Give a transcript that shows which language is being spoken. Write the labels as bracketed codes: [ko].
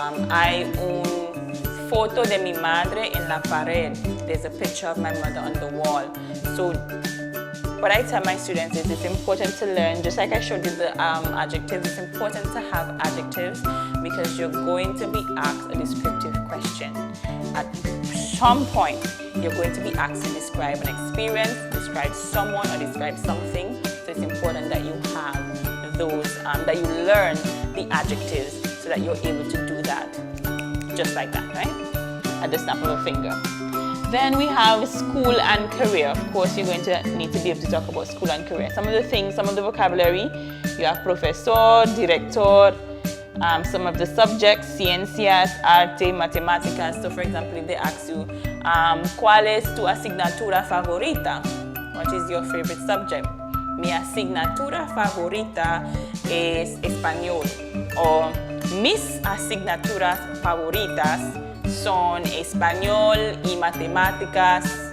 [es] Hay un foto de mi madre en la pared. [en] There's a picture of my mother on the wall. So what I tell my students is it's important to learn, just like I showed you the adjectives, it's important to have adjectives, because you're going to be asked a descriptive question. At some point, you're going to be asked to describe an experience, describe someone, or describe something. So it's important that you have those, that you learn the adjectives so that you're able to do that just like that, right? At the snap of a finger. Then we have school and career. Of course, you're going to need to be able to talk about school and career. Some of the things, some of the vocabulary, you have profesor, director, some of the subjects, ciencias, arte, matemáticas. So for example, if they ask you, [es] ¿cuál es tu asignatura favorita? [en] What is your favorite subject? [es] Mi asignatura favorita es español. O mis asignaturas favoritas son español y matemáticas.